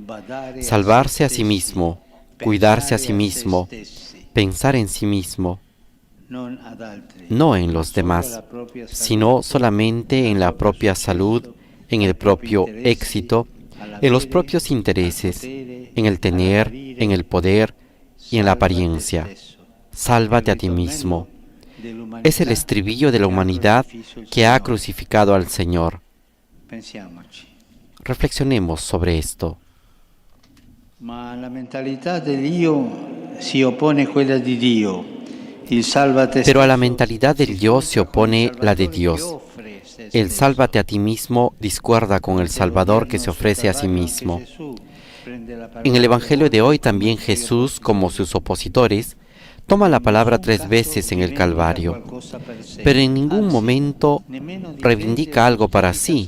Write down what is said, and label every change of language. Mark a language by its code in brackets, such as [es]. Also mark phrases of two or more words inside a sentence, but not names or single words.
[es] Salvarse a sí mismo, cuidarse a sí mismo, pensar en sí mismo, no en los demás, sino solamente en la propia salud, en el propio éxito, en los propios intereses, en el tener, en el poder y en la apariencia. Sálvate a ti mismo. Es el estribillo de la humanidad que ha crucificado al Señor. Reflexionemos sobre esto. [it] Ma la mentalità dell'io si oppone a quella di Dio. Il sálvate [es] Pero a la mentalidad del yo se opone la de Dios. El sálvate a ti mismo discuerda con el Salvador que se ofrece a sí mismo. En el Evangelio de hoy también Jesús, como sus opositores, toma la palabra 3 veces en el Calvario, pero en ningún momento reivindica algo para sí.